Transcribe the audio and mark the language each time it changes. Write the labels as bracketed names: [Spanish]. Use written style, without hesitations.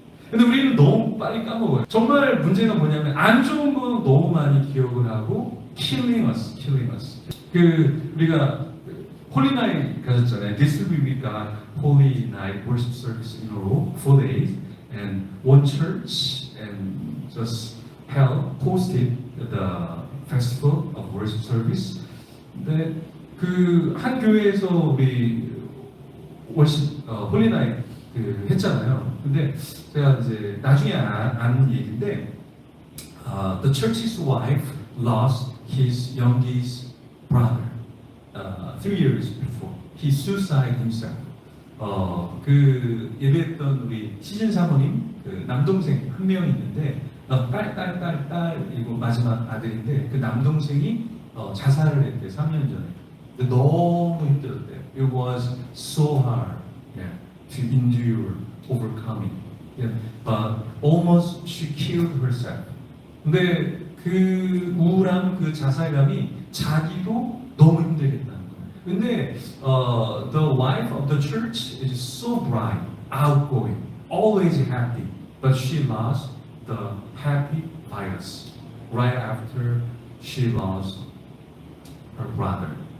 [Korean] 근데 우리는 너무 빨리 까먹어요. 정말 문제가 뭐냐면 안 좋은 거 너무 많이 기억을 하고 [English] killing us. [Korean] 그 우리가 홀리 나잇 가졌잖아요. [English] This will be God Holy Night worship service in a row, 4 days, and one church and just hosted the festival of worship service. [Korean] 근데 그 한 교회에서 우리 worship 홀리 나잇 그 했잖아요. 근데 제가 이제 나중에 아는 얘기인데, [English] the church's wife lost his youngest brother 3 years before. He suicided himself. [Korean] 그 예배했던 우리 시즌 사모님 그 남동생 한 명 있는데 딸이고 마지막 아들인데 그 남동생이 자살을 했대 3년 전에. 근데 너무 힘들었대요. [English] It was so hard. Yeah. To endure, overcoming. Yeah. But almost she killed herself. [Korean] 근데 그 우울함, 그 자살감이 자기도 너무 힘들겠다는 거예요. [English] 근데 the wife of the church is so bright, outgoing, always happy. But she lost the happy virus right after she lost her brother.